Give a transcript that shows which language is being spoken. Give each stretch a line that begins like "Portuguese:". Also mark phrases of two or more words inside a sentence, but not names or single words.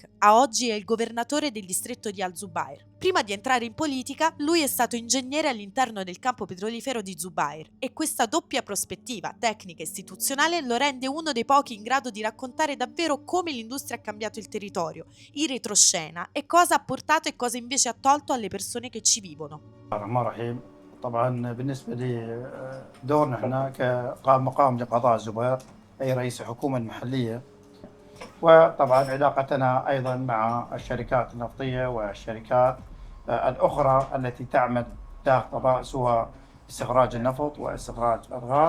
Italian: A oggi è il governatore del distretto di Al-Zubair. Prima di entrare in politica, lui è stato ingegnere all'interno del campo petrolifero di Zubair e questa doppia prospettiva tecnica e istituzionale lo rende uno dei pochi in grado di raccontare davvero come l'industria ha cambiato il territorio, in retroscena, e cosa ha portato e cosa invece ha tolto alle persone che ci vivono.
Arabic: طبعا بالنسبة لي دورنا هنا كمقام لقضاء الزبير أي رئيس الحكومة المحلية، وطبعا علاقتنا أيضا مع الشركات النفطية والشركات الأخرى التي تعمل داخل قضاء، سواء استخراج النفط واستخراج الغاز.